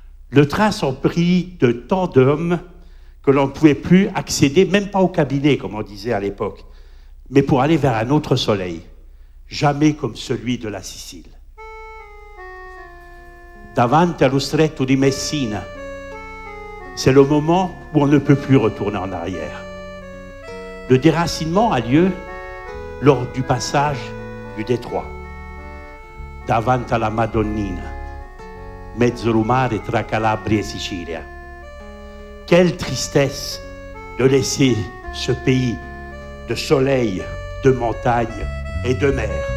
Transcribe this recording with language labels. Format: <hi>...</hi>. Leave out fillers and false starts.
<fr>Le train s'en prit de tant d'hommes que l'on ne pouvait plus accéder, même pas au cabinet, comme on disait à l'époque, mais pour aller vers un autre soleil, jamais comme celui de la Sicile.</fr> <it>Davanti allo stretto di Messina,</it> <fr>c'est le moment où on ne peut plus retourner en arrière. Le déracinement a lieu lors du passage du détroit.</fr> <it>Davanti alla Madonnina, mezzo mare tra Calabria et Sicilia.</it> <fr>Quelle tristesse de laisser ce pays de soleil, de montagne et de mer.</fr>